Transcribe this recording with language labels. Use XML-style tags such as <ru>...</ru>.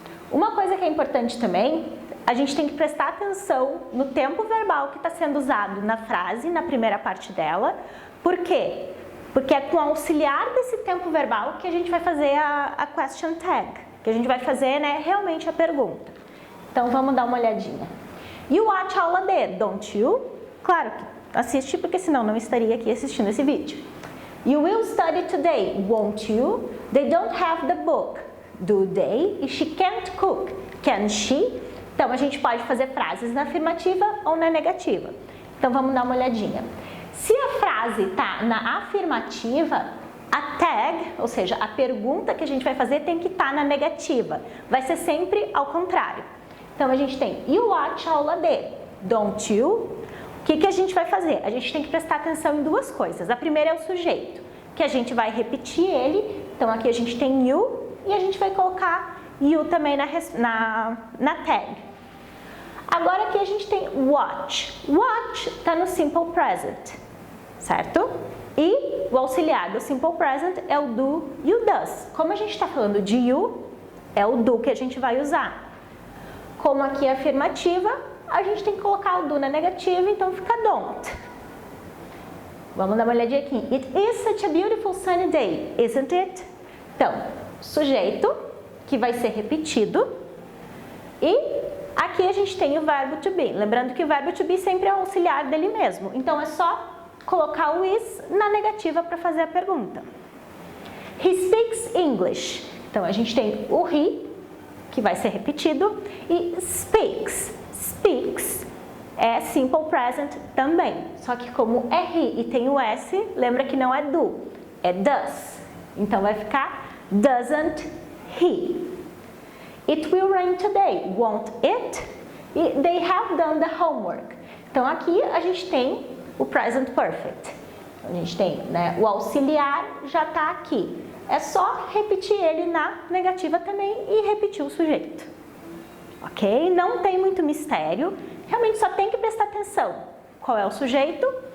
<pt>Uma coisa que é importante também, a gente tem que prestar atenção no tempo verbal que está sendo usado na frase, na primeira parte dela. Por quê? Porque é com o auxiliar desse tempo verbal que a gente vai fazer a question tag, que a gente vai fazer realmente a pergunta. Então, vamos dar uma olhadinha.</pt> <en>You watch aula D, don't you?</en> <pt>Claro que assiste, porque senão não estaria aqui assistindo esse vídeo.</pt> <en>You will study today, won't you? They don't have the book, do they? E she can't cook, can she?</en> <pt>Então, a gente pode fazer frases na afirmativa ou na negativa. Então, vamos dar uma olhadinha. Se a frase está na afirmativa, a tag, ou seja, a pergunta que a gente vai fazer tem que estar na negativa. Vai ser sempre ao contrário. Então, a gente tem</pt> <en>You watch aula D, don't you?</en> <pt>O que a gente vai fazer? A gente tem que prestar atenção em duas coisas. A primeira é o sujeito, que a gente vai repetir ele. Então, aqui a gente tem you e a gente vai colocar you também na tag. Agora aqui a gente tem watch. Watch está no simple present, certo? E o auxiliar do simple present é o do e o does. Como a gente está falando de you, é o do que a gente vai usar. Como aqui é afirmativa, a gente tem que colocar o do na negativa, então fica don't. Vamos dar uma olhadinha aqui.</pt> <en>It is such a beautiful sunny day, isn't it?</en> <pt>Então, sujeito, que vai ser repetido, e aqui a gente tem o verbo to be. Lembrando que o verbo to be sempre é o auxiliar dele mesmo. Então, é só colocar o is na negativa para fazer a pergunta.</pt> <en>He speaks English.</en> <pt>Então, a gente tem o he, que vai ser repetido, e speaks. Speaks é simple present também. Só que como é he e tem o s, lembra que não é do, é does. Então, vai ficar doesn't he.</pt> <en>It will rain today, won't it? E they have done the homework.</en> <pt>Então, aqui a gente tem o present perfect. A gente tem, o auxiliar já está aqui. É só repetir ele na negativa também e repetir o sujeito. Ok? Não tem muito mistério. Realmente só tem que prestar atenção. Qual é o sujeito?</pt>